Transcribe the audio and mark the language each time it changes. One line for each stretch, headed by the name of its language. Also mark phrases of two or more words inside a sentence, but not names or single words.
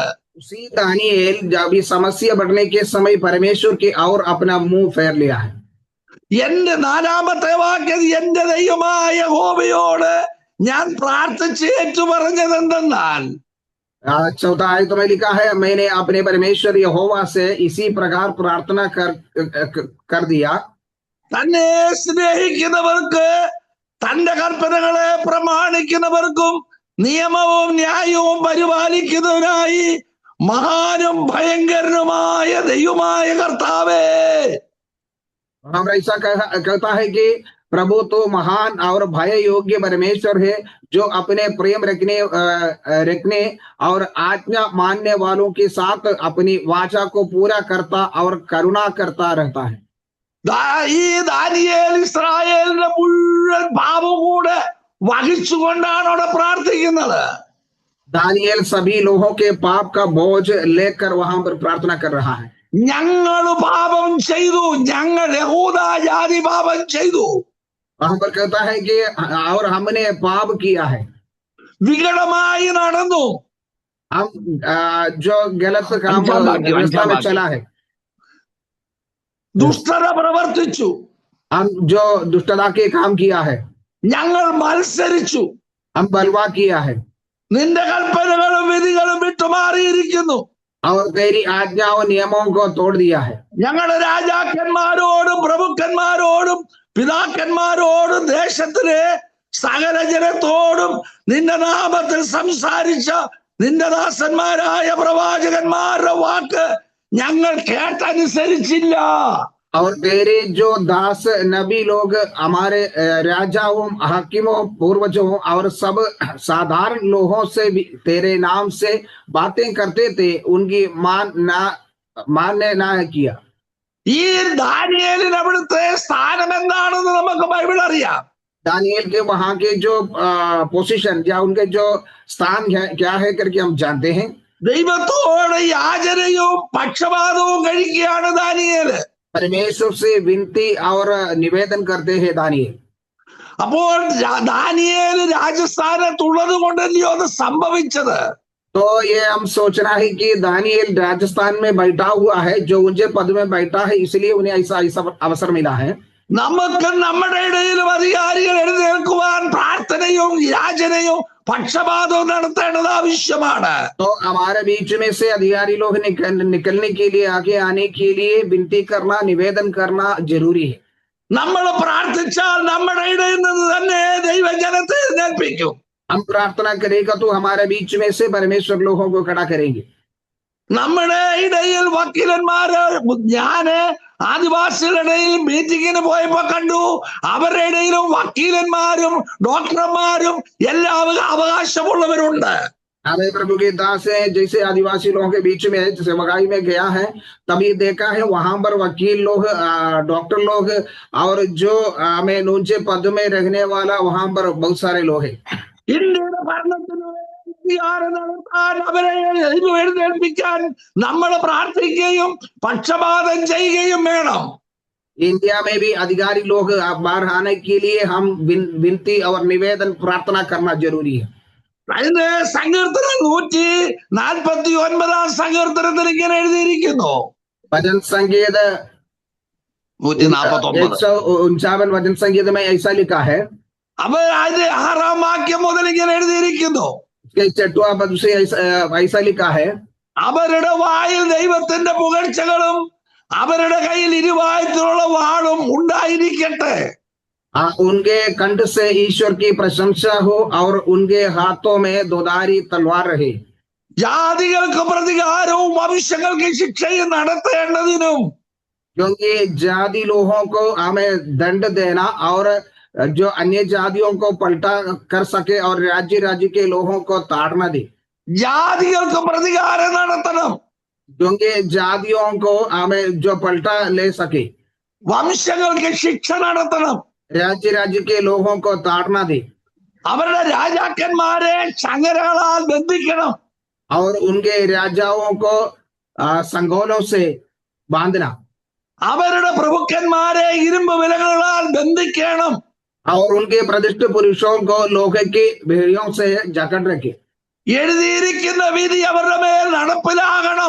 Hindi: उसी दानियल जब ये समस्या बढ़ने के समय परमेश्वर की ओर अपना मुंह फेर लिया है.
Malayalam: എന്റെ 4ാമത്തെ വാക്യം, എന്റെ ദൈവമായ യഹോവയോട് ഞാൻ പ്രാർത്ഥിച്ച് ഏറ്റുപറഞ്ഞത് എന്തെന്നാൽ,
Hindi: 4 आयत में लिखा है, मैंने अपने परमेश्वर यहोवा से इसी प्रकार प्रार्थना कर दिया.
Malayalam: തന്നെ സ്നേഹിക്കുന്നവർക്ക്, തന്റെ കൽപ്പനകളെ പ്രമാണിക്കുന്നവർക്കും നിയമവും ന്യായവും പരിപാലിക്കുന്നവനായി മഹാനും ഭയങ്കരനുമായ ദൈവമായ കർത്താവേ.
Hindi: हम ऐसा कहता है कि प्रभु तो महान और भय योग्य परमेश्वर है, जो अपने प्रेम रखने और आज्ञा मानने वालों के साथ अपनी वाचा को पूरा करता और करुणा करता रहता है।
Malayalam: ഈ ദാനിയേൽ ഇസ്രായേലിന്റെ മുഴുവൻ പാപം കൂടെ വഹിച്ചുകൊണ്ടാണ് അവിടെ പ്രാർത്ഥിക്കുന്നത്.
Hindi: दानिയേल सभी लोगों के पाप का बोझ लेकर वहां पर प्रार्थना कर रहा है।
Malayalam: ഞങ്ങൾ പാപം ചെയ്തു, ഞങ്ങൾ യഹൂദ ജാതി പാപം ചെയ്തു.
Hindi: वहां पर कहता है कि और हमने पाप किया है,
Malayalam: വികടമായി നടന്നു,
Hindi: हम जो गलत काम व्यवस्था में चला है,
Malayalam: ദുഷ്ടത പ്രവർത്തിച്ചു,
Hindi: हम जो दुष्टता के काम किया है,
Malayalam: ഞങ്ങൾ മത്സരിച്ചു,
Hindi: हम बलवा किया है
Malayalam: നിന്റെ കൽപ്പനകളും വിധികളും വിട്ടുമാറിയിരിക്കുന്നു,
Hindi: और तेरी आज्ञाओं नियमों को तोड़ दिया है।
Malayalam: ഞങ്ങളുടെ രാജാക്കന്മാരോടും പ്രഭുക്കന്മാരോടും പിതാക്കന്മാരോടും ദേശത്തിലെ സകല ജനത്തോടും നിന്റെ നാമത്തിൽ സംസാരിച്ച നിന്റെ ദാസന്മാരായ പ്രവാചകന്മാരുടെ വാക്ക് ഞങ്ങൾ കേട്ടനുസരിച്ചില്ല.
Hindi: और तेरे जो दास नबी लोग हमारे राजाओं, हाकिमों, पूर्वजों और सब साधारण लोगों से भी तेरे नाम से बातें करते थे, उनकी मानने ना किया।
Malayalam: ഈ ദാനിയേലിന് അവിടുത്തെ സ്ഥാനം എന്താണെന്ന് നമുക്ക് ബൈബിൾ അറിയാം.
Hindi: दानिയേल के वहां के जो पोजीशन या उनके जो स्थान क्या है करके हम जानते हैं।
Malayalam: ദൈവത്തോട് യാചനയും പക്ഷപാതവും കഴിക്കുകയാണ് ദാനിയേല്.
Hindi: परमेश्वर से विनती और निवेदन करते हैं दानिയേल।
Malayalam: അപ്പോൾ ദാനിയേല് രാജസ്ഥാനത്തുള്ളത് കൊണ്ടല്ലയോ അത് സംഭവിച്ചത്.
Hindi: तो ये हम सोचना है कि दानिയേल राजस्थान में बैठा हुआ है, जो ऊंचे पद में बैठा है, इसलिए उन्हें ऐसा अवसर मिला है।
Malayalam: നമുക്ക് നമ്മുടെ ഇടയിലും അധികാരികൾ എഴുന്നേൽക്കുവാൻ പ്രാർത്ഥനയും യാചനയും പക്ഷപാതവും നടത്തേണ്ടത് ആവശ്യമാണ്.
Hindi: तो हमारे बीच में से अधिकारी लोग निकलने के लिए, आगे आने के लिए विनती करना, निवेदन करना जरूरी है।
Malayalam: നമ്മൾ പ്രാർത്ഥിച്ചാൽ നമ്മുടെ ഇടയിൽ നിന്ന് തന്നെ ദൈവജനത്തെ എഴുന്നേൽപ്പിക്കും.
Hindi: हम प्रार्थना करेगा तो हमारे बीच में से परमेश्वर लोगों को खड़ा करेंगे।
Malayalam: നമ്മുടെ ഇടയിൽ വക്കീലന്മാര്, ഞാന് ആദിവാസികളുടെ ഇടയിൽ മീറ്റിങ്ങിന് പോയപ്പോ കണ്ടു, അവരുടെ ഇടയിലും വക്കീലന്മാരും ഡോക്ടർമാരും എല്ലാവരും അവകാശമുള്ളവരുണ്ട്.
Hindi: हमें प्रभु के दास है, जैसे आदिवासी लोगों के बीच में सेवकाई में गया है, तभी देखा है वहां पर वकील लोग, डॉक्टर लोग और जो हमें ऊंचे पद में रहने वाला वहां पर बहुत सारे लोग हैं।
Malayalam: ഇന്ത്യയുടെ ഭരണത്തിന് നടത്താൻ അവരെ എഴുന്നേൽപ്പിക്കാൻ നമ്മൾ പ്രാർത്ഥിക്കുകയും പക്ഷപാതം ചെയ്യുകയും വേണം.
Hindi: इंडिया में भी अधिकारी लोग बाहर आने के लिए हम विनती और निवेदन प्रार्थना करना जरूरी है।
Malayalam: അതിന് സങ്കീർത്തനം 149 സങ്കീർത്തനത്തിൽ ഇങ്ങനെ എഴുതിയിരിക്കുന്നു.
Hindi: भजन संगीत 149 भजन संगीत में ऐसा लिखा है।
Malayalam: അവർ അതിന്റെ 6-ാം വാക്യം മുതൽ ഇങ്ങനെ എഴുതിയിരിക്കുന്നു.
Hindi: 6वां पद से ऐसा लिखा है।
Malayalam: അവരുടെ വായിൽ ദൈവത്തിന്റെ പുകഴ്ചകളും അവരുടെ കയ്യിൽ ഇരുവായത്തിലുള്ള വാളും ഉണ്ടായിരിക്കട്ടെ.
Hindi: उनके कंठ से ईश्वर की प्रशंसा हो और उनके हाथों में दोधारी तलवार रहे।
Malayalam: ജാതികൾക്ക് പ്രതികാരവും വംശങ്ങൾക്ക് ശിക്ഷയും നടത്തേണ്ടതിനും,
Hindi: क्योंकि जाति लोगों को हमें दंड देना और जो अन्य जातियों को पलटा कर सके और राज्य के लोगों को ताड़ना दे।
Malayalam: ജാതികൾക്ക് പ്രതികാരം നടത്തണം,
Hindi: क्योंकि जातियों को हमें जो पलटा ले सके।
Malayalam: വംശങ്ങൾക്ക് ശിക്ഷ നടത്തണം,
Hindi: राज्य के लोगों को ताड़ना दे।
Malayalam: അവരുടെ രാജാക്കന്മാരെ ചങ്ങലകളാൽ ബന്ധിക്കണം,
Hindi: और उनके राजाओं को संगोलों से बांधना।
Malayalam: അവരുടെ പ്രഭുക്കന്മാരെ ഇരുമ്പ് വിലകളാൽ ബന്ധിക്കണം,
Hindi: और उनके प्रतिष्ठित पुरुषों को लोहे की भेड़ियों से जकड़ रखे।
Malayalam: എഴുതിയിരിക്കുന്ന വിധി അവരുടെ മേൽ നടപ്പിലാകണം.